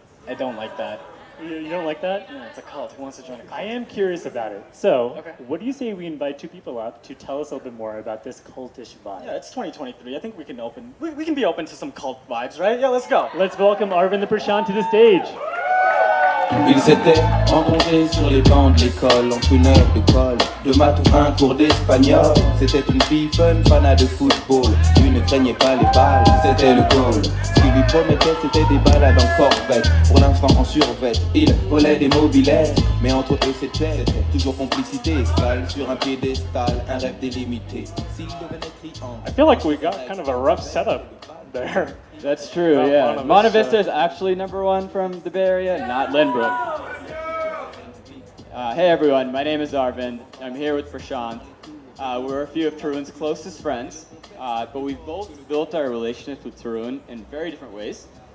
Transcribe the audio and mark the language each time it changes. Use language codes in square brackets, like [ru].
[en] I don't like that. You don't like that? Yeah, it's a cult. Who wants to join a cult? I am curious about it. So, Okay. what do you say we invite two people up to tell us a little bit more about this cultish vibe? Yeah, it's 2023. I think we can we can be open to some cult vibes, right? Yeah, let's go. Let's welcome Arvind and Prashant to the stage. [fr] Ils étaient rencontrés sur les bancs de l'école, entre une heure de colle, de maths ou un cours d'espagnol. C'était une fille fun, fanat de football. Lui ne craignait pas les balles, c'était le goal. Ce qu'il lui promettait, c'était des balades en corvette. Pour l'instant en survette, il volait des mobilettes. Mais entre eux c'était toujours complicité, escale sur un piédestal, un rêve délimité. S'il devenait triangle. [en] I feel like we got kind of a rough setup there. That's true, About yeah. Monte Monte Vista. Vista is actually #1 from the Bay Area, not Lynbrook. Hey everyone, my name is Arvind. I'm here with Prashant. We're a few of Tarun's closest friends, but we've both built our relationships with Tarun in very different ways.